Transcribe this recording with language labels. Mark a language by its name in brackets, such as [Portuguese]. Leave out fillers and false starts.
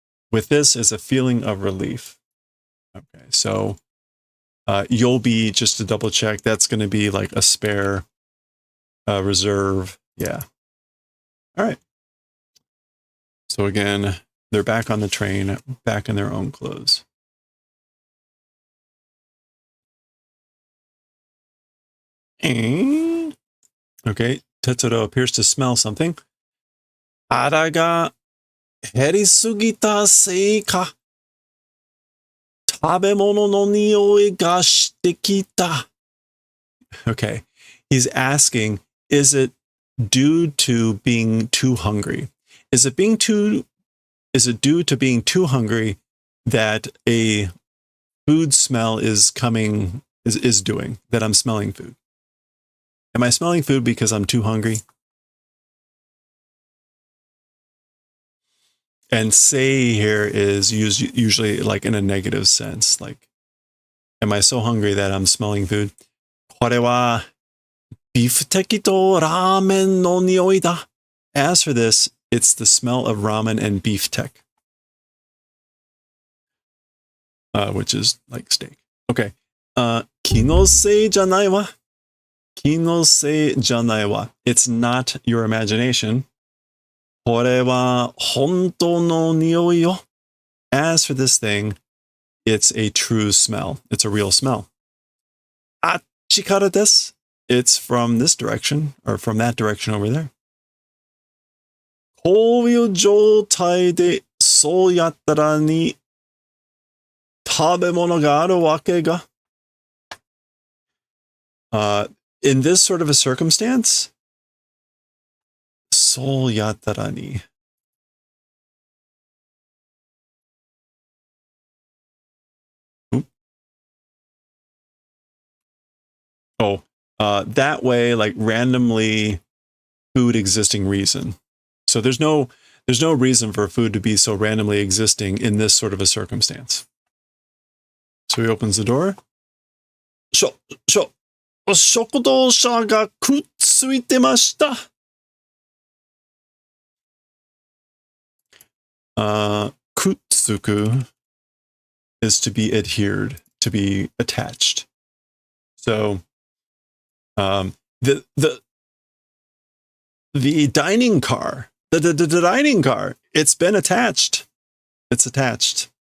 [English] With this is a feeling of relief. Okay, so you'll be, just to double check, that's going to be like a spare reserve. Yeah. All right. So again, they're back on the train, back in their own clothes. Okay, Tetsuro appears to smell something. [Japanese] 腹が減りすぎたせいか。食べ物の匂いがしてきた。 [English] Okay, he's asking, is it due to being too hungry? Is it due to being too hungry that a food smell is doing, that I'm smelling food? Am I smelling food because I'm too hungry? And say here is usually like in a negative sense. Like, am I so hungry that I'm smelling food? [Japanese] これはビフテキとラーメンの匂いだ. [English] As for this, it's the smell of ramen and beefsteak, which is like steak. Okay. [Japanese] 気のせいじゃないわ.気のせいじゃないわ. [English] It's not your imagination. [Japanese] これは本当の匂いよ. [English] As for this thing, it's a true smell. It's a real smell. [Japanese] あっちからです. [English] It's from this direction, or from that direction over there. [Japanese] こういう状態でそうやったらに食べ物があるわけが. [English] In this sort of a circumstance, [Japanese] そうやったらに. [English] Oh, that way, like randomly food existing reason. So there's no reason for food to be so randomly existing in this sort of a circumstance. So he opens the door. [Japanese] 食堂車がくっついてました. [English] Kutsuku is to be adhered, to be attached. So, the dining car, the dining car, it's been attached. It's attached.